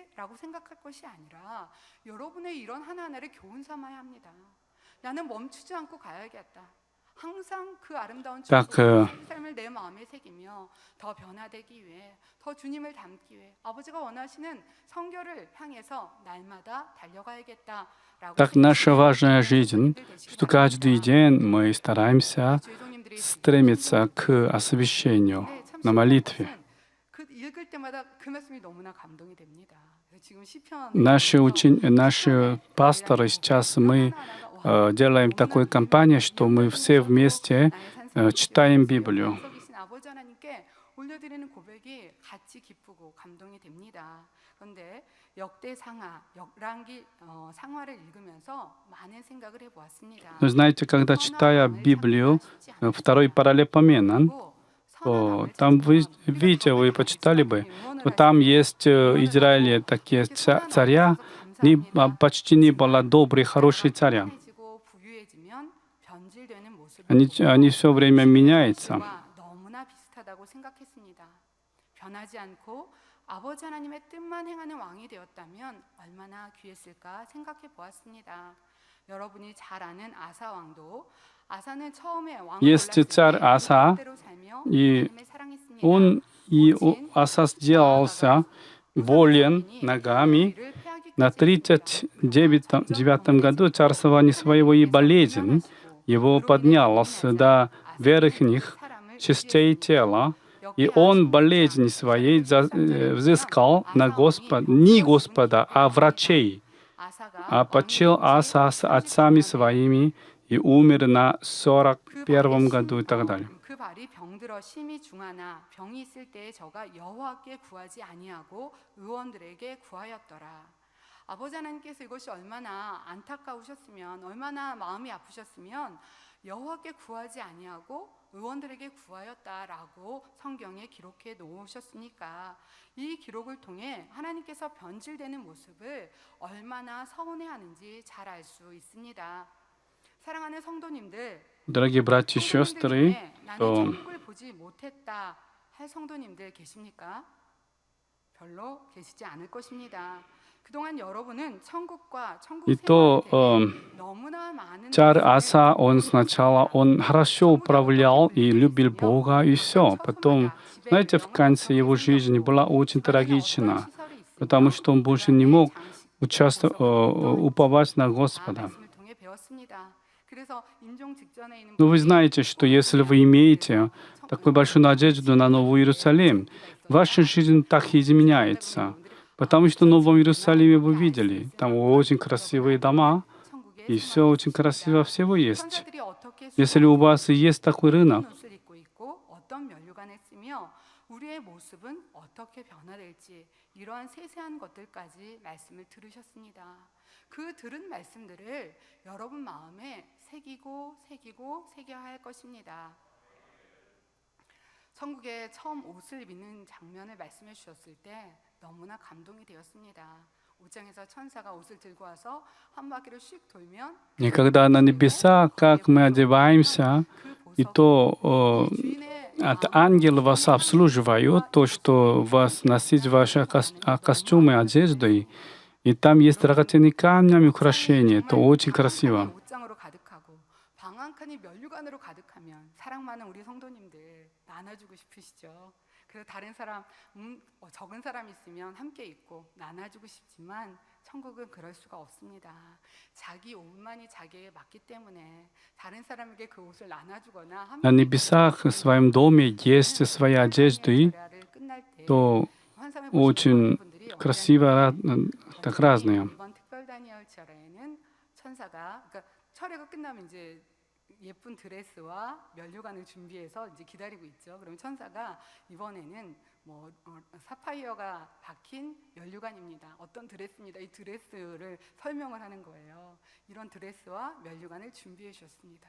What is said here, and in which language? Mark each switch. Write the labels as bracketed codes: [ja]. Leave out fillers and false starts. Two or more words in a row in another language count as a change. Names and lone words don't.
[ko] 라고 생각할 것이 아니라 여러분의 이런 하나하나를 교훈 삼아야 합니다. 나는 멈추지 않고 가야겠다. 항상 그 아름다운 삶을 내 마음에 새기며 더 변화되기 위해, 더 주님을 닮기 위해 아버지가 원하시는 성결을 향해서 날마다 달려가야겠다. [ru] Так наша важная жизнь, что каждый день мы стараемся стремиться к освящению на молитве. Наши пасторы сейчас мы делаем такую кампанию, что мы все вместе читаем Библию. [ko] 그런데 역대상하, 역랑기 상하를 읽으면서 많은 생각을 해보았습니다. [ru] Но знаете, когда читая Библию, второй параллелепоменон, там вы видите, вы почитали бы, то там есть в Израиле такие царя, почти не было добрых, хороших царя. Они все время меняются. [ko] 아버지 하나님의 뜻만 행하는 왕이 되었다면 얼마나 귀했을까 생각해 보았습니다. 여러분이 잘 아는 아사 왕도 아사는 처음에 왕을 [ru] Есть царь Аса, и Аса сделался болен ногами. На 39 году царствования своего и болезнь его поднялась до верхних частей тела, и он болезнь своей взыскал на не Господа, а врачей. А почил Аса с отцами своими и умер на 41 году и так далее. [ko] 그 발이 병들어 심히 중하나 병이 있을 때에 저가 여호와께 구하지 아니하고 의원들에게 구하였더라. 아버지 하나님께서 이것이 얼마나 안타까우셨으면, 얼마나 마음이 아프셨으면 여호와께 구하지 아니하고 의원들에게 구하였다라고 성경에 기록해 놓으셨으니까 이 기록을 통해 하나님께서 변질되는 모습을 얼마나 서운해하는지 잘 알 수 있습니다. 사랑하는 성도님들, [ru] Дорогие братья и сестры, [ko] 나는 [ru] то [ko] 천국을 보지 못했다 할 성도님들 계십니까? 별로 계시지 않을 것입니다. 그동안 여러분은 천국과 천국 [ru] и [ko] 생활에 [ru] то [ko] 대해 너무나 많은 [ru] царь [ko] 말씀을 [ru] Аса, он сначала, он хорошо управлял и любил Бога и все. Потом, знаете, в конце его жизни была очень трагична, потому что он больше не мог уповать на Господа. [ko] 말씀을 통해 배웠습니다. 그래서 임종 직전에 있는 [ru] Но вы [ko] 분들이 [ru] знаете, что если вы имеете такую большую надежду на Новый Иерусалим, ваша жизнь так и изменяется. Потому что в Новом Иерусалиме вы видели, там очень красивые дома, и все очень красиво всего есть. [ko] 천사들이 어떻게 [ru] Если у вас есть такой рынок, [ko] 옷을 입고 있고 어떤 면류관을 쓰며 우리의 모습은 어떻게 변화될지 이러한 세세한 것들까지 말씀을 들으셨습니다. 그 들은 말씀들을 여러분 마음에 새겨야 할 것입니다. 천국에 처음 옷을 입는 장면을 말씀해 주셨을 때 너무나 감동이 되었습니다. 5장에서 천사가 옷을 들고 와서 한 바퀴를 씩 돌면 [ru] и когда на небеса, как мы одеваемся, и то от ангела вас обслуживают, то, что вас носить ваши костюмы, одежды, и там есть драгоценные камнями украшения, это очень красиво. [ko] 옷장으로 가득하고 방 한 칸이 면류관으로 가득하면 사랑 많은 우리 성도님들 나눠주고 싶으시죠. 그래서 다른 사람 적은 사람 있으면 함께 있고 나눠주고 싶지만 천국은 그럴 수가 없습니다. 자기 옷만이 자기에게 맞기 때문에 다른 사람에게 그 옷을 나눠주거나 [ru] На небесах в своем доме есть свои одежды, то очень красиво, так разные. [ko] 이번 특별 다니엘 철회에는 천사가 그러니까 철회가 끝나면 이제 예쁜 드레스와 면류관을 준비해서 이제 기다리고 있죠. 그러면 천사가 이번에는 뭐 사파이어가 박힌 면류관입니다. 어떤 드레스입니다. 이 드레스를 설명을 하는 거예요. 이런 드레스와 면류관을 준비해 주셨습니다.